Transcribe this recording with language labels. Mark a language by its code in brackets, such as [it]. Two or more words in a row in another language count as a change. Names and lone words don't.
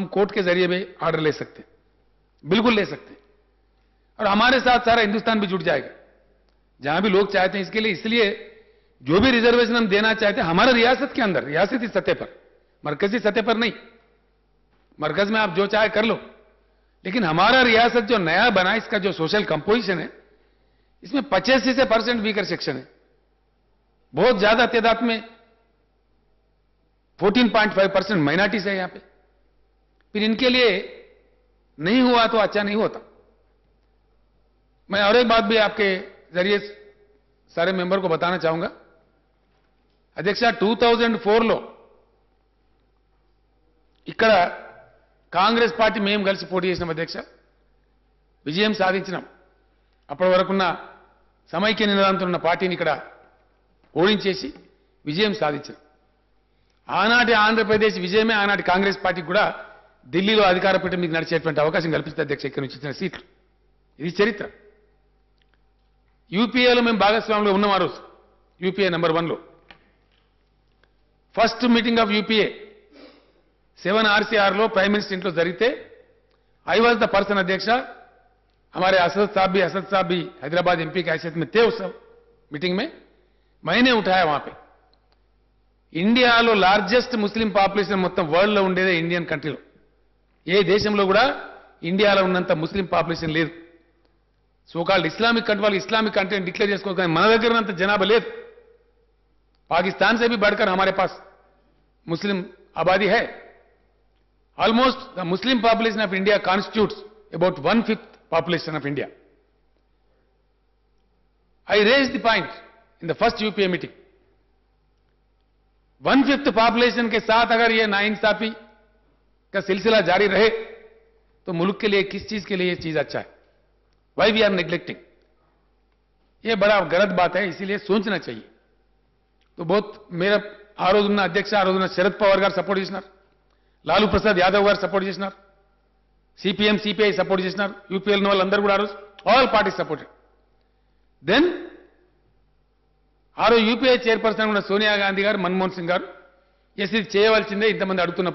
[hi] कोर्ट के जरिए भी ऑर्डर ले सकते हैं बिल्कुल ले सकते हैं और हमारे साथ सारा हिंदुस्तान भी जुट जाएगा जहां भी लोग चाहते हैं इसके लिए इसलिए जो भी रिजर्वेशन हम देना चाहते हैं हमारे रियासत के अंदर रियासती सतह पर मरकजी सतह पर नहीं मरकज में आप जो चाहे कर लो लेकिन हमारा रियासत जो नया बना इसका जो [en] social composition [hi] है इसमें 85% [en] weaker section [hi] है बहुत ज्यादा तादाद में 14.5% माइनॉरिटीज है यहां पे। फिर इनके लिए नहीं हुआ तो अच्छा नहीं होता। मैं और एक बात भी आपके जरिए सारे मेंबर को बताना चाहूंगा। [te] అధ్యక్ష 2004లో ఇక్కడ కాంగ్రెస్ పార్టీ మేము కలిసి పోటీ చేసినాం అధ్యక్ష, విజయం సాధించినాం. అప్పటి వరకున్న సమైక్య నినాదంతో ఉన్న పార్టీని ఇక్కడ ఓడించేసి విజయం సాధించాం. ఆనాటి ఆంధ్రప్రదేశ్ విజయమే ఆనాటి కాంగ్రెస్ పార్టీకి కూడా ఢిల్లీలో అధికార పీఠం మీకు నడిచేటువంటి అవకాశం కల్పిస్తుంది అధ్యక్ష. ఇక్కడ నుంచి ఇచ్చిన సీట్లు, ఇది చరిత్ర. యూపీఏలో మేము భాగస్వామ్యంలో ఉన్నాం. ఆ రోజు యూపీఏ నెంబర్ 1లో [en] first meeting of UPA [te] 7 RCR లో [en] Prime Minister [te] इंట్లో జరిగితే [en] I was the person [te] अध्यक्ष. [hi] हमारे असद साहब भी हैदराबाद एमपी की हैसियत में थे उस मीटिंग में. मैंने उठाया वहां पे [te] ఇండియాలో [en] largest Muslim population [te] మొత్తం వరల్డ్ లో ఉండేదే ఇండియన్ కంట్రీలో. ఏ దేశంలో కూడా ఇండియాలో ఉన్నంత [en] Muslim population [te] లేదు. [en] so-called Islamic country [te] వాళ్ళు [en] Islamic country [te] అని డిక్లేర్ చేసుకోవాలి, కానీ మన దగ్గర ఉన్నంత జనాభా లేదు. [hi] पाकिस्तान से भी बढ़कर हमारे पास मुस्लिम आबादी है. [en] almost the Muslim population of India constitutes about 1/5 population of India. I raise the point in the first UPA meeting. [hi] 1/5 पॉपुलेशन के साथ अगर ये नाइंसाफी का सिलसिला जारी रहे तो मुल्क के लिए किस चीज के लिए ये चीज अच्छा है? [en] why we are neglecting? [hi] ये बड़ा गलत बात है, इसीलिए सोचना चाहिए. तो बहुत मेरा [te] ఆ రోజున్న అధ్యక్ష, ఆ రోజున శరద్ పవార్ గారు సపోర్ట్ చేసినారు, లాలూ ప్రసాద్ యాదవ్ గారు సపోర్ట్ చేసినారు, సిపిఎం సిపిఐ సపోర్ట్ చేసినారు, యూపీఎల్ వాళ్ళందరూ కూడా ఆ రోజు [en] all parties supported. [te] దెన్ ఆ రోజు యూపీఐ చైర్పర్సన్ ఉన్న సోనియా గాంధీ గారు, మన్మోహన్ సింగ్ గారు ఎస్ ఇది చేయవలసిందే ఇంతమంది అడుగుతున్నప్పుడు